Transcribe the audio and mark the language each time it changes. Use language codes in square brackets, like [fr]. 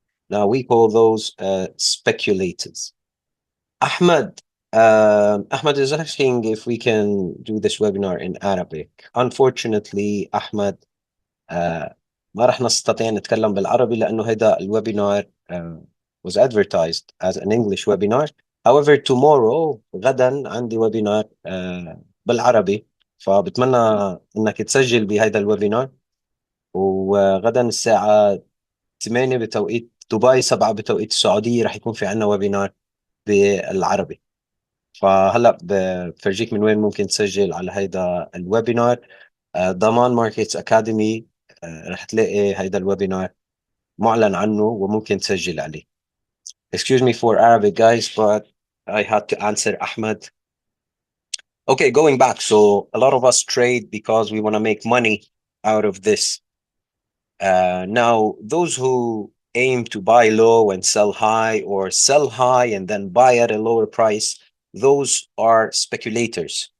[en] Now, we call those speculators. Ahmed is asking if we can do this webinar in Arabic. [ar] Unfortunately, Ahmed, ما راح نستطيع نتكلم بالعربي لأنه هذا الويبينار [en] was advertised as an English webinar. However, tomorrow [ar] غدا عندي ويبينار بالعربي، فبتمنى انك تسجل بهذا الويبينار. وغدا الساعة 8 بتوقيت دبي، 7 بتوقيت السعودية، رح يكون في عنا ويبينار بالعربي. فهلا بفرجيك من وين ممكن تسجل على هيدا الويبينار. ضمان ماركتس اكاديمي، رح تلاقي هيدا الويبينار معلن عنه وممكن تسجل عليه. [en] Excuse me for Arabic, guys, but I had to answer Ahmed. Okay, going back. So a lot of us trade because we want to make money out of this. Now, those who aim to buy low and sell high, or sell high and then buy at a lower price, those are speculators.